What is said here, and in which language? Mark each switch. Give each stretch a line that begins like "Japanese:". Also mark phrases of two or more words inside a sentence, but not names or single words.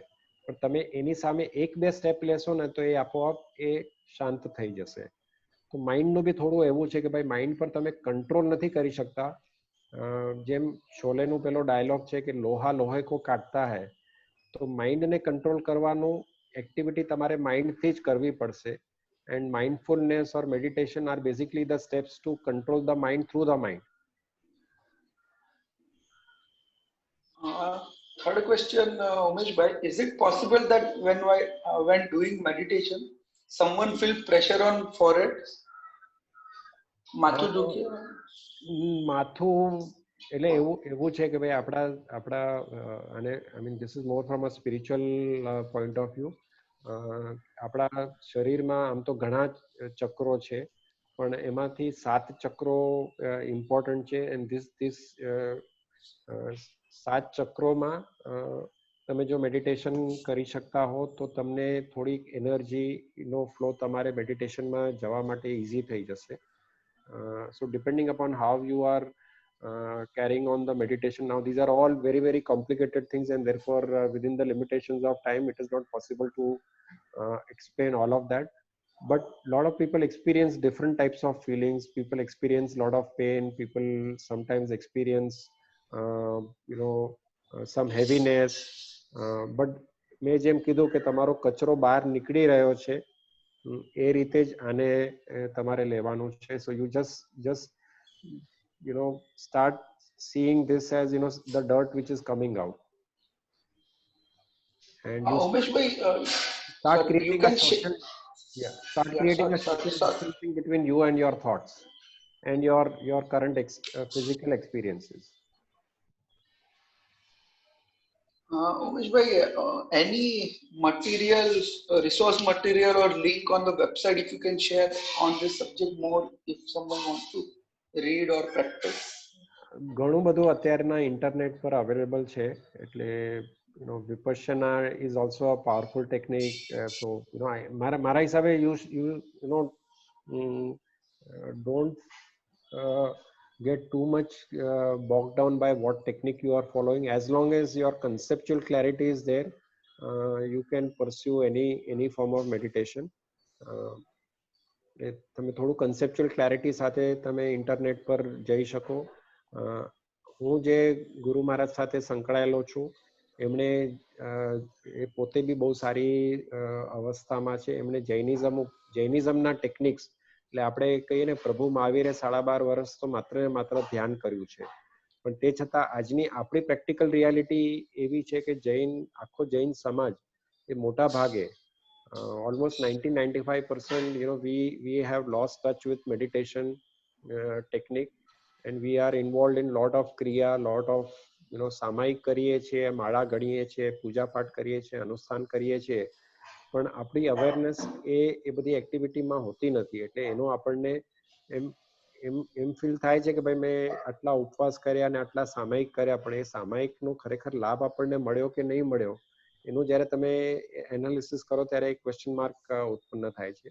Gujarati: પણ તમે એની સામે એક બે સ્ટેપ લેશો ને તો એ આપોઆપ એ શાંત થઈ જશે. તો માઇન્ડનું બી થોડું એવું છે કે ભાઈ માઇન્ડ પર તમે કંટ્રોલ નથી કરી શકતા. જેમ શોલેનું પેલો ડાયલોગ છે કે
Hindi: लोहा लोहे को काटता है,
Gujarati: તો માઇન્ડને કંટ્રોલ કરવાનું એક્ટિવિટી તમારે માઇન્ડથી જ કરવી પડશે.
English: And mindfulness or meditation are basically the steps to control the mind through the mind. Third question, Umesh bhai, is it possible that when doing meditation, someone feel pressure on forehead?
Gujarati: માથું દુખે? માથું એટલે એવું છે કે ભાઈ આપણા અને
English: I mean this is more from a spiritual point of view.
Gujarati: આપણા શરીરમાં આમ તો ઘણા ચક્રો છે, પણ એમાંથી 7 ચક્રો ઇમ્પોર્ટન્ટ છે.
English: and this
Gujarati: 7 ચક્રોમાં તમે જો મેડિટેશન કરી શકતા હો તો તમને થોડીક એનર્જીનો ફ્લો તમારે મેડિટેશનમાં જવા માટે ઇઝી થઈ જશે.
English: So depending upon how you are carrying on the meditation, now these are all very very complicated things, and therefore within the limitations of time it is not possible to explain all of that. But a lot of people experience different types of feelings. People experience a lot of pain. People sometimes experience some heaviness.
Gujarati: But મેં જેમ કીધું કે તમારો કચરો બહાર નીકળી રહ્યો છે, એ રીતે જ આને તમારે લેવાનું છે.
English: So you just start seeing this as the dirt which is coming out. And Umesh bhai, Start Sorry, you creating a can social, start yeah, creating a sorry, social sorry. distancing between you and your thoughts and your current physical experiences. Umesh bhai, any materials, resource material or link on the website, if you can share on this subject more, if someone wants to read or practice.
Gujarati: ઘણું બધું અત્યારના ઇન્ટરનેટ પર અવેલેબલ છે એટલે વિપશ્યના
English: is also a powerful technique. So
Gujarati: મારા હિસાબે
English: don't get too much bogged down by what technique you are following. As long as your conceptual clarity is there, you can pursue any form of meditation.
Gujarati: તમે થોડું
English: conceptual clarity
Gujarati: સાથે તમે ઇન્ટરનેટ પર જઈ શકો. હું જે ગુરુ મહારાજ સાથે સંકળાયેલો છું એમણે એ પોતે બી બહુ સારી અવસ્થામાં છે. એમણે જૈનિઝમના ટેકનિક્સ એટલે આપણે કહીએ ને પ્રભુ મહાવીરે 12.5 વર્ષ તો માત્ર ને માત્ર ધ્યાન કર્યું છે. પણ તે છતાં આજની આપણી પ્રેક્ટિકલ રિયાલિટી એવી છે કે આખો જૈન સમાજ એ મોટા ભાગે
English: almost 90-95%, we have lost touch with meditation technique, and we are involved in lot of kriya, lot of
Gujarati: સામાયિક કરીએ છીએ, માળા ગણીએ છીએ, પૂજા પાઠ કરીએ છીએ, અનુષ્ઠાન કરીએ છીએ, પણ આપણી અવેરનેસ એ બધી એક્ટિવિટીમાં હોતી નથી. એટલે એનો આપણને એમ ફીલ થાય છે કે ભાઈ મેં આટલા ઉપવાસ કર્યા અને આટલા સામાયિક કર્યા, પણ એ સામાયિકનો ખરેખર લાભ આપણને મળ્યો કે નહીં મળ્યો એનું જ્યારે તમે એનાલિસિસ કરો ત્યારે એક ક્વેશ્ચન માર્ક ઉત્પન્ન થાય છે.